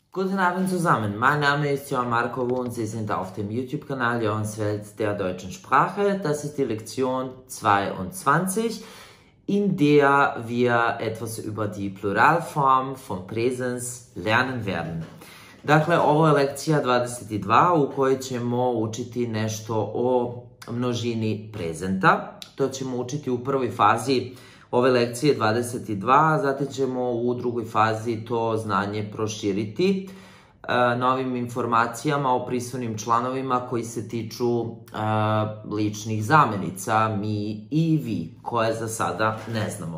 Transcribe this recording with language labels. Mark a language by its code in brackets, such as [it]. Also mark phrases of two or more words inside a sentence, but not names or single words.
[de] Guten Abend zusammen, mein Name ist Johann Marco und Sie sind auf dem YouTube-Kanal Johans Welt der deutschen Sprache. Das ist die Lektion 22, in der wir etwas über die Pluralform von presens lernen werden. [sr] Dakle, ovo je lekcija 22 u kojoj ćemo učiti nešto o množini prezenta. To ćemo učiti u prvoj fazi ove lekcije 22, zatim ćemo u drugoj fazi to znanje proširiti novim informacijama o prisutnim članovima koji se tiču ličnih zamenica, mi i vi, koje za sada ne znamo.